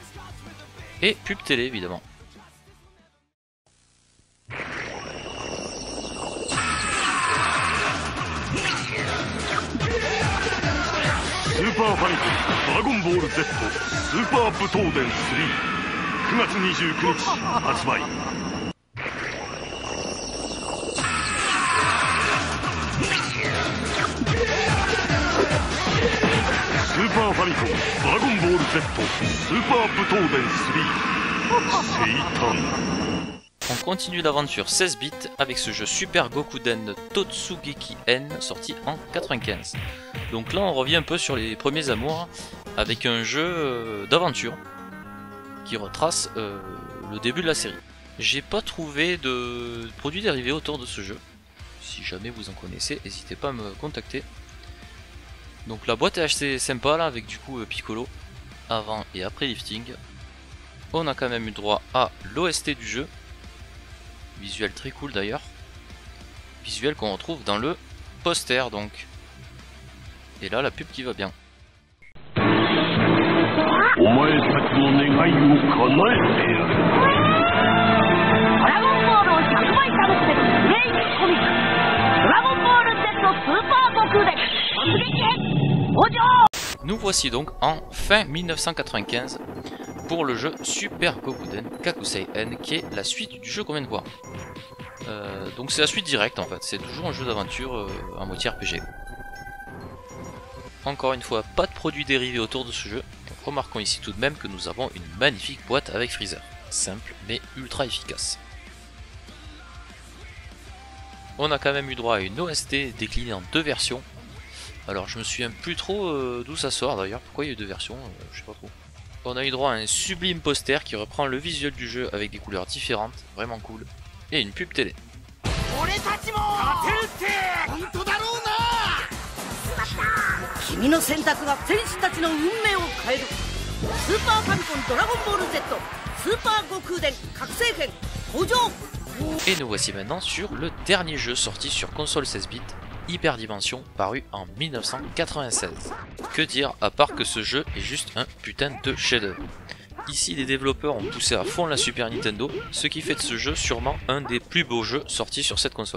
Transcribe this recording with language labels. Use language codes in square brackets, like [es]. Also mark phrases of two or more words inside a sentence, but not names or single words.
[fr] Et pub télé évidemment. [ja] Super Famicom Dragon Ball Z Super Butoden 3 9 月29日発売スーパーファミコンドラゴンボール Z スーパーブトーデン3セイタン。 [fr] On continue l'aventure 16 bits avec ce jeu Super Gokuden Totsugeki N sorti en 95. Donc là on revient un peu sur les premiers amours avec un jeu d'aventure qui retrace le début de la série. J'ai pas trouvé de produits dérivés autour de ce jeu. Si jamais vous en connaissez, n'hésitez pas à me contacter. Donc la boîte est assez sympa là avec du coup Piccolo avant et après lifting. On a quand même eu droit à l'OST du jeu. Visuel très cool d'ailleurs. Visuel qu'on retrouve dans le poster donc. Et là la pub qui va bien. [ja] お前たちの願いを叶えてやる。ドラゴンボールを100倍楽しめるブレイクコミックドラゴンボール Z スーパー悟空伝突撃編登場。 [fr] Nous voici donc en fin 1995 pour le jeu Super Gokuden Kakusei N, qui est la suite du jeu qu'on vient de voir. Donc c'est la suite directe en fait, c'est toujours un jeu d'aventure à moitié RPG. Encore une fois, pas de produits dérivés autour de ce jeu. Remarquons ici tout de même que nous avons une magnifique boîte avec Freezer, simple mais ultra efficace. On a quand même eu droit à une OST déclinée en 2 versions. Alors je me souviens plus trop d'où ça sort d'ailleurs, pourquoi il y a eu 2 versions, je sais pas trop. On a eu droit à un sublime poster qui reprend le visuel du jeu avec des couleurs différentes, vraiment cool, et une pub télé. [ja] 君の選択が戦士たちの運命を変えるスーパーファミコンドラゴンボール Z スーパー悟空伝覚醒編登場。 [fr] Et nous voici maintenant sur le dernier jeu sorti sur console 16 bits, Hyperdimension, paru en 1996. Que dire à part que ce jeu est juste un putain de chef-d'œuvre. Ici les développeurs ont poussé à fond la Super Nintendo, ce qui fait de ce jeu sûrement un des plus beaux jeux sortis sur cette console.